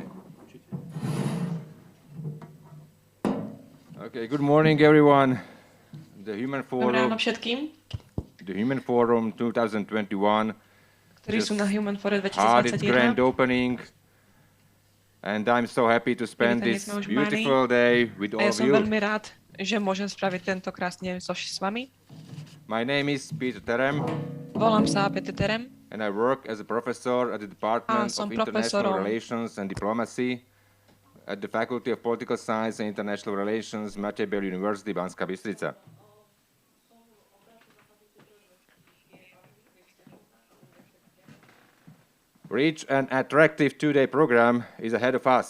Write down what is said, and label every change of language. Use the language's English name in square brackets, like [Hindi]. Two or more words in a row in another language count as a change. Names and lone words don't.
[English] Okay, good morning everyone. The Human [Slovak] Dobré ráno [English] Forum, [Slovak] všetkým, [English] the Human Forum 2021 [Slovak] ktorí sú na Human Forum [English] had its grand [Slovak] 2021. [English] opening, and I'm so happy to spend [Slovak] Privítanie [English] this [Slovak] sme už [English] beautiful day with [Slovak] A ja [English] all of [Slovak] som [English] you. [Slovak] veľmi rád, že môžem spraviť tento krásny deň s vami. [English] My name is Peter Terem, [Slovak] Volám sa Peter Terem [English] and I work as a professor at the Department of [Slovak] som [English] International [Slovak] profesorom [English] Relations and Diplomacy at the Faculty of Political Science and International Relations, Matej Bel University, Banská Bystrica. Rich and attractive two-day program is ahead of us.